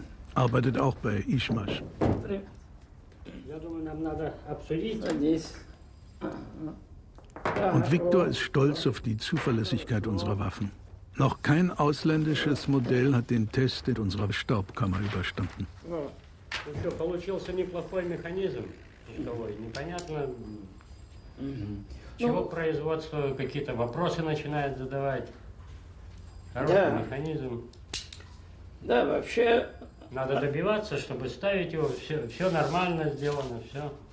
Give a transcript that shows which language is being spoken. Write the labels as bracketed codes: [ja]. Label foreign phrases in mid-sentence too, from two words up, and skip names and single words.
[de] Arbeitet auch bei Ishmash. Und Viktor ist stolz auf die Zuverlässigkeit unserer Waffen. Noch kein ausländisches Modell hat den Test in unserer Staubkammer überstanden. [ru] Получился неплохой механизм. Непонятно, чего производство какие-то вопросы начинает задавать. Хороший механизм. Да, вообще... Надо добиваться, чтобы ставить его, все нормально сделано, все.